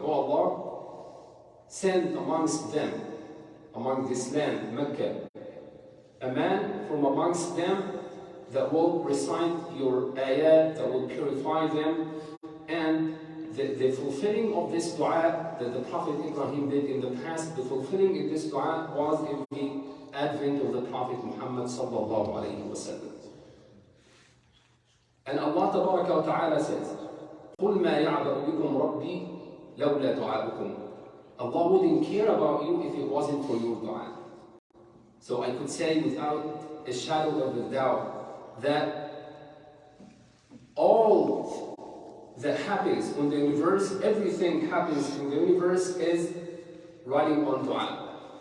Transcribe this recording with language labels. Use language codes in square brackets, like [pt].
[en] O Allah, send amongst them, among this land, Mecca, a man from amongst them that will recite your ayat, that will purify them. And the fulfilling of this dua that the Prophet Ibrahim did in the past, the fulfilling in this dua was in the advent of the Prophet Muhammad sallallahu alayhi wa sallam. And Allah tabaraka wa ta'ala says, [ar] قُلْ مَا يَعْبَأُ بِكُمْ رَبِّي لَوْلَا دُعَاؤُكُمْ. [en] Allah wouldn't care about you if it wasn't for your dua. So I could say without a shadow of a doubt that all that happens in the universe, everything happens in the universe is riding on dua.